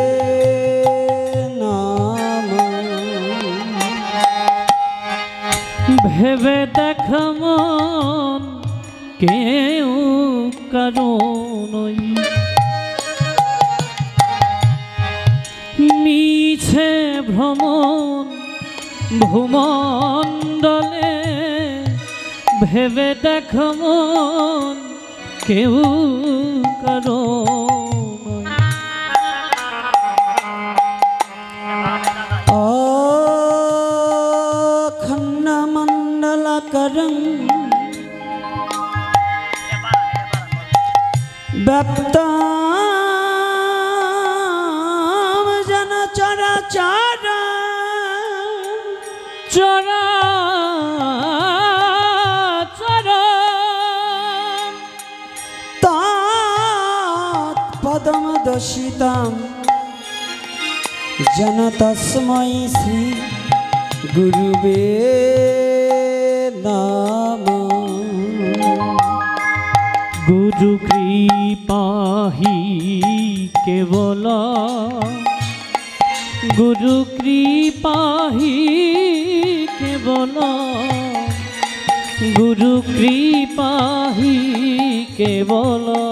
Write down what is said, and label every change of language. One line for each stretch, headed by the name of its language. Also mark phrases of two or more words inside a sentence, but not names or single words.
Bangla: ভেবে দেখ মন কেউ কারণই মিছে ভ্রমণ ভূমণ্ডলে ভেবে দেখ মন কেউ কারণই
Sanskrit: व्याप्तां जन चराचर चराचर तत्पदं दर्शितं जन तस्मै श्री गुरुवे नमः।
Hindi: गुरु कृपा ही केवल गुरु कृपा ही केवल गुरु कृपा ही केवल